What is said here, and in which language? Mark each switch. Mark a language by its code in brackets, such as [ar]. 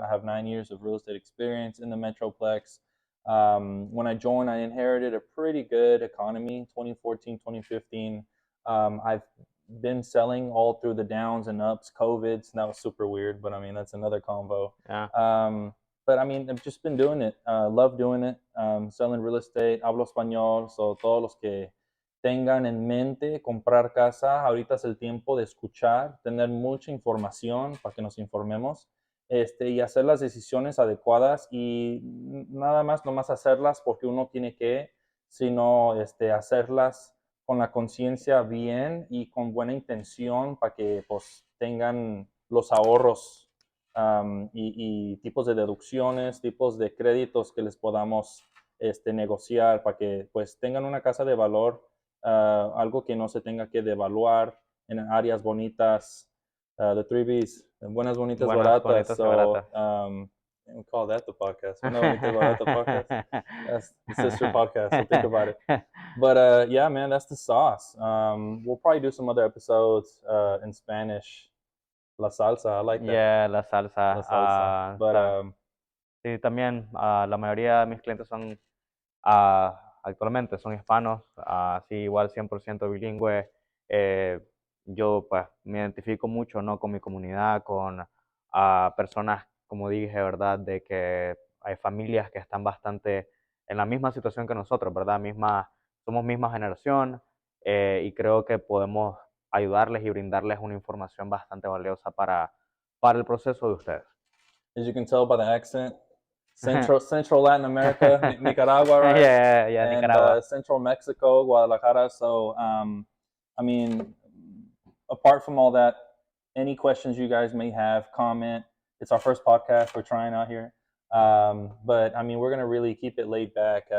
[en] I have 9 years of real estate experience in the Metroplex. When I joined, I inherited a pretty good economy, 2014, 2015. I've been selling all through the downs and ups, COVID, so that was super weird, but I mean, that's another convo. Yeah. But I mean, I've just been doing it. Love doing it. Selling real estate, [es] hablo español, so todos los que tengan en mente comprar casa, ahorita es el tiempo de escuchar, tener mucha información para que nos informemos. Y hacer las decisiones adecuadas y nada más, nomás hacerlas porque uno tiene que, sino hacerlas con la conciencia bien y con buena intención para que pues tengan los ahorros y tipos de deducciones, tipos de créditos que les podamos negociar para que pues tengan una casa de valor, algo que no se tenga que devaluar en áreas bonitas. [en] The 3Bs, [es] buenas, bonitas, Buenas, baratas. bonitas, [en] So, [es] baratas. [en] we call that the podcast. Buenas, bonitas, baratas podcast. That's the sister podcast, so think about it. But yeah, man, that's the sauce. We'll probably do some other episodes in Spanish. [es] La salsa, [en] I like that. [es] Yeah, la salsa. La salsa. But sí, también la mayoría de mis clientes son actualmente son hispanos, sí, igual 100% bilingüe. Yo pues me identifico mucho, ¿no? Con mi comunidad, con personas, como dije, ¿verdad? De que hay familias que están bastante en la misma situación que nosotros, ¿verdad? Somos misma generación y creo que podemos ayudarles y brindarles una información bastante valiosa para el proceso de ustedes. [en] As you can tell by the accent, Central Latin America, Nicaragua, right? Yeah, and Nicaragua. Central Mexico, Guadalajara. So, I mean, apart from all that, any questions you guys may have, comment. It's our first podcast we're trying out here. But I mean, we're gonna really keep it laid back.